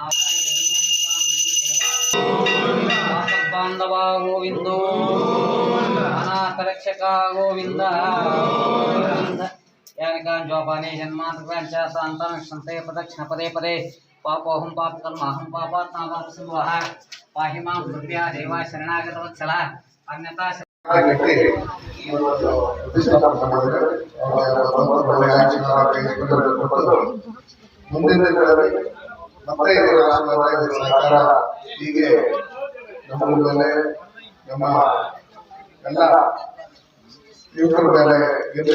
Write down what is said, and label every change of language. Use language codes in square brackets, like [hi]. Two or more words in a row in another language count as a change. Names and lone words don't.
[sa] बांधवा गोविंदो अनाथ रक्षका गोविंद जोपाने जन्मांतरांच संते प्रदक्षिण पदे पदे पापोहम पापकर्माहम पापात्मावापसंवः पाहि मां कृपया देवा शरणागतवत्सला अन्यथा [kn] ಮುಂದಿನ ದಿನಗಳಲ್ಲಿ ಮತ್ತೆ ಇದರ ಆಶೀರ್ವಾದ ಇದರ ಸಹಕಾರ ಹೀಗೆ ನಮ್ಮ ಮೇಲೆ ನಮ್ಮ ಎಲ್ಲ ಯುವಕರ ಮೇಲೆ ಇರಲಿ.